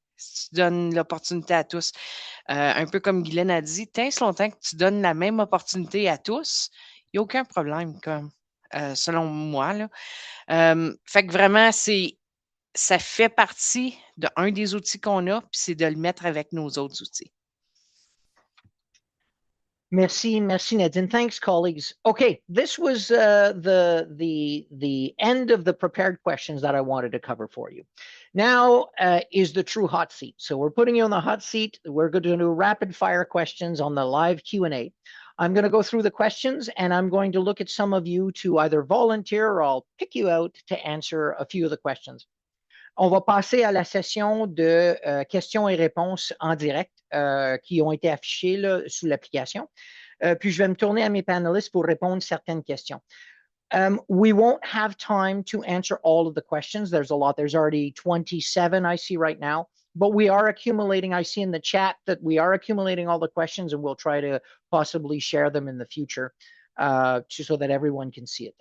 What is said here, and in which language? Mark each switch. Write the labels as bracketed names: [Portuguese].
[French] Si tu donnes l'opportunité à tous, un peu comme Guylaine a dit, tant si longtemps que tu donnes la même opportunité à tous, il n'y a aucun problème, comme. selon moi, là. Fait que vraiment, ça fait partie d'un des outils qu'on a, puis c'est de le mettre avec nos autres outils. Merci, [English] Nadine. Thanks, colleagues. Okay, this was the end of the prepared questions that I wanted to cover for you. Now is the true hot seat. So we're putting you on the hot seat. We're going to do rapid fire questions on the live Q&A. I'm going to go through the questions and I'm going to look at some of you to either volunteer or I'll pick you out to answer a few of the questions. [French] On va passer à la session de questions et réponses en direct qui ont été affichées là, sous l'application. Puis je vais me tourner à mes panélistes pour répondre certaines questions. [English] We won't have time to answer all of the questions. There's a lot. There's already 27 I see right now. But we are accumulating. I see in the chat that we are accumulating all the questions and we'll try to possibly share them in the future so that everyone can see it.